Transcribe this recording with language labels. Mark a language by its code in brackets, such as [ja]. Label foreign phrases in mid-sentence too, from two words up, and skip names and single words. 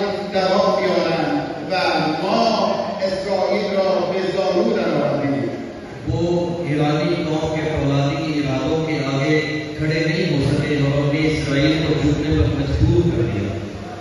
[fa] جواب بیارن و ما اسرائیل را به زانو درآوردیم. [hi] वो ईरानी कौम के फौलादी इरादों के आगे खड़े नहीं हो सके और हमने इसराइल को झुकने पर मजबूर कर दिया.